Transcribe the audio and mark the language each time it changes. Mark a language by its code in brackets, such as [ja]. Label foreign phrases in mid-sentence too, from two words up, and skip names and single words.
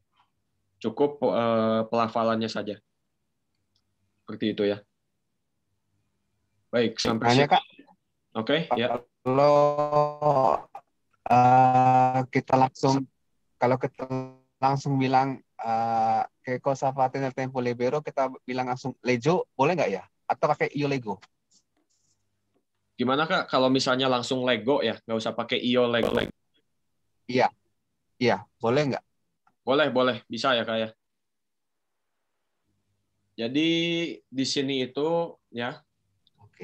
[id] Cukup pelafalannya saja. Seperti itu ya. Baik, sampai Nanya sini. Kak, Oke, ya. kalau kalau kita langsung bilang [it] ke cosa fate nel tempo libero, [id] kita bilang langsung leggo, boleh nggak ya? Atau pakai [it] io leggo? [id] Gimana Kak kalau misalnya langsung Lego ya, nggak usah pakai [it] io Lego. [id] Iya, iya, boleh nggak? Boleh, bisa ya Kak ya. Jadi di sini itu ya, Oke.